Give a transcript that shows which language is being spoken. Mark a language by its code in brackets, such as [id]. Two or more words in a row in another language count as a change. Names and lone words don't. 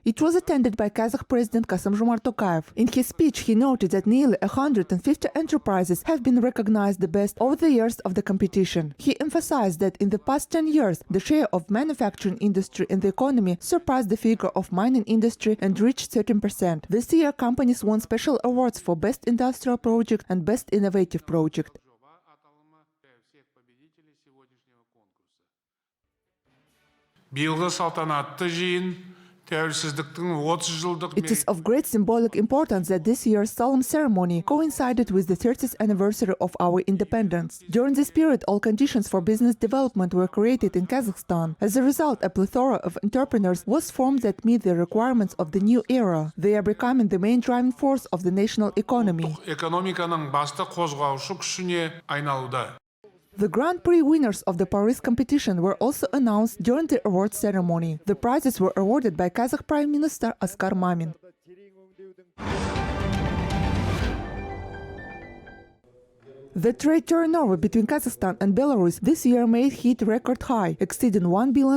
[en] It was attended by Kazakh President Kassym-Jomart Tokayev. In his speech, he noted that nearly 150 enterprises have been recognized the best over the years of the competition. He emphasized that in the past 10 years, the share of manufacturing industry in the economy surpassed the figure of mining industry and reached 13%. This year, companies won special awards for Best Industrial Project and Best Innovative Project. [kk] Биылғы салтанатты жиын тәуелсіздіктің 30 жылдық. [en] It is of great symbolic importance that this year's solemn ceremony coincided with the 30th anniversary of our independence. During this period, all conditions for business development were created in Kazakhstan. As a result, a plethora of entrepreneurs was formed that meet the requirements of the new era. They are becoming the main driving force of the national economy. [kk] Экономиканың басты қозғаушы күшіне айналуда. [en] The Grand Prix winners of the Paryz competition were also announced during the awards ceremony. The prizes were awarded by Kazakh Prime Minister Askar Mamin. The trade turnover between Kazakhstan and Belarus this year may hit record high, exceeding $1 billion.